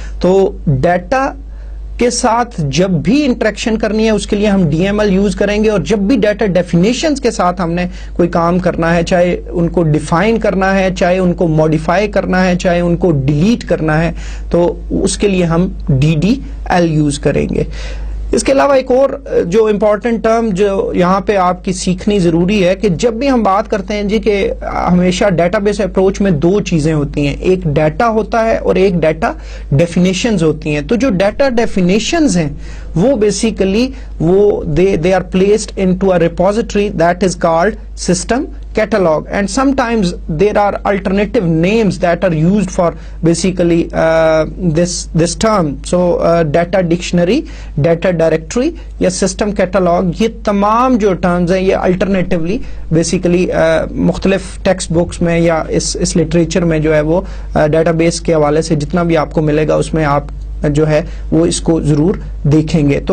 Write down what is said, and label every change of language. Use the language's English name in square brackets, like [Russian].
[Urdu] تو ڈیٹا کے ساتھ جب بھی انٹریکشن کرنی ہے اس کے لیے ہم ڈی ایم ایل یوز کریں گے, اور جب بھی ڈیٹا ڈیفینیشنز کے ساتھ ہم نے کوئی کام کرنا ہے, چاہے ان کو ڈیفائن کرنا ہے, چاہے ان کو ماڈیفائی کرنا ہے, چاہے ان کو ڈیلیٹ کرنا ہے, تو اس کے لیے ہم ڈی ڈی ایل یوز کریں گے. اس کے علاوہ ایک اور جو امپورٹنٹ ٹرم جو یہاں پہ آپ کی سیکھنی ضروری ہے کہ جب بھی ہم بات کرتے ہیں جی کہ ہمیشہ ڈیٹا بیس اپروچ میں دو چیزیں ہوتی ہیں, ایک ڈیٹا ہوتا ہے اور ایک ڈیٹا ڈیفینیشنز ہوتی ہیں. تو جو ڈیٹا ڈیفینیشنز ہیں وہ بیسیکلی وہ [English] they are placed into a repository that is called system catalog, and sometimes there are alternative names that are used for basically this term. [Urdu] So data dictionary, data directory یا system catalog, یہ تمام جو terms ہیں یہ alternatively basically مختلف text books میں یا اس literature میں جو ہے وہ ڈیٹا بیس کے حوالے سے جتنا بھی آپ کو ملے گا اس میں آپ جو ہے وہ اس کو ضرور دیکھیں گے.